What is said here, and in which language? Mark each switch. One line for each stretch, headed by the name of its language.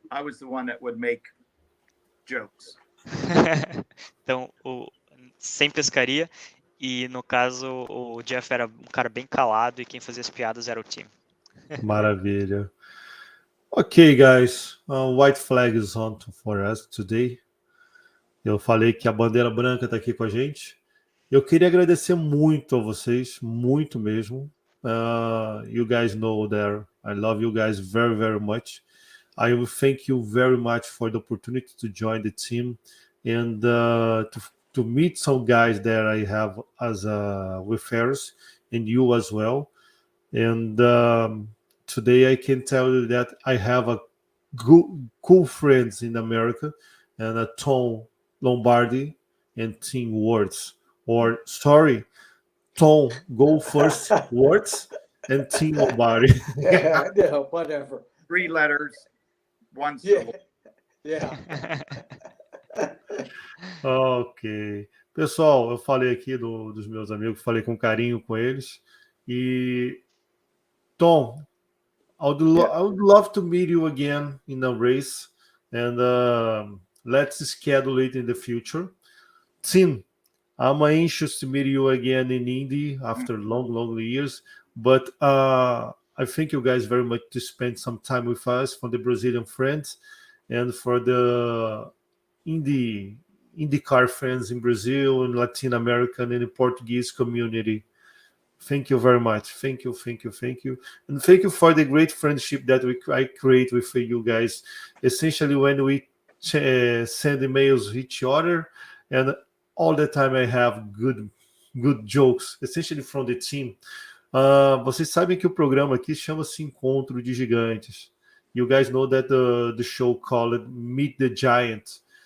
English: I was the one that would make jokes.
Portuguese: Então, sem pescaria, e no caso o Geoff era um cara bem calado e quem fazia as piadas era o Tim. Maravilha. Ok, guys.
English: White flag is on for us today.
Portuguese: Eu falei que a bandeira branca está aqui com a gente. Eu queria agradecer muito a vocês, muito mesmo.
English: You guys know that I love you guys very, very much. I will thank you very much for the opportunity to join the team and to meet some guys that I have as referrals, and you as well. And today I can tell you that I have a cool friends in America, and Tom Lombardi and Tim Wurtz. Or sorry, Tom go first, Wurtz, and Tim Lombardi. Yeah, whatever. 3 letters, 1 Yeah, syllable. yeah. Ok.
Portuguese: Pessoal, eu falei aqui dos meus amigos, falei com carinho com eles.
English: E, Tom, I would love to meet you again in a race, and let's schedule it in the future. Tim, I'm anxious to meet you again in Indy after long years, but I thank you guys very much to spend some time with us, from the Brazilian friends and for the IndyCar fans in Brazil and Latin American and the Portuguese community. Thank you very much. Thank you. And thank you for the great friendship that I create with you guys. Essentially, when we send emails to each other, and all the time I have good jokes, essentially from the team.
Portuguese: Vocês sabem que o programa aqui chama-se Encontro de Gigantes.
English: You guys know that the show called Meet the Giant.